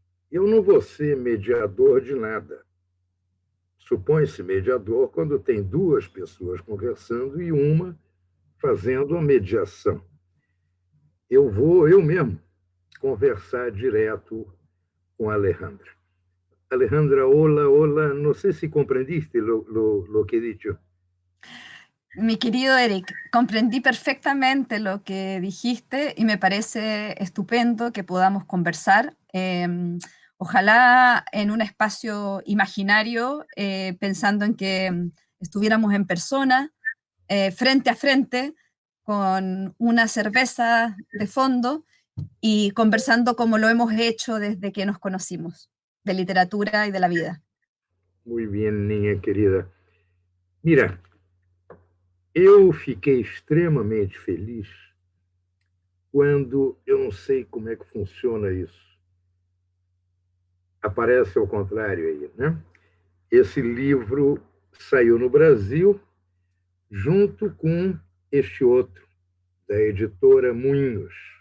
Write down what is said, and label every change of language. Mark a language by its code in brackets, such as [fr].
[pt] Eu não vou ser mediador de nada. Supõe-se mediador quando tem 2 pessoas conversando e uma fazendo a mediação. Eu vou, eu mesmo, conversar direto com a Alejandra. [es] Alejandra, hola, hola. No sé si comprendiste lo que he dicho. Mi querido Eric, comprendí perfectamente lo que dijiste y me parece estupendo que podamos conversar. Ojalá en un espacio imaginario, pensando en que estuviéramos en persona, frente a frente, con una cerveza de fondo y conversando como lo hemos hecho desde que nos conocimos, de literatura y de la vida. Muy bien, niña querida. [pt] Mira, eu fiquei extremamente feliz quando, eu não sei como é que funciona isso, aparece ao contrário aí, né? Esse livro saiu no Brasil junto com este outro, da editora Moinhos.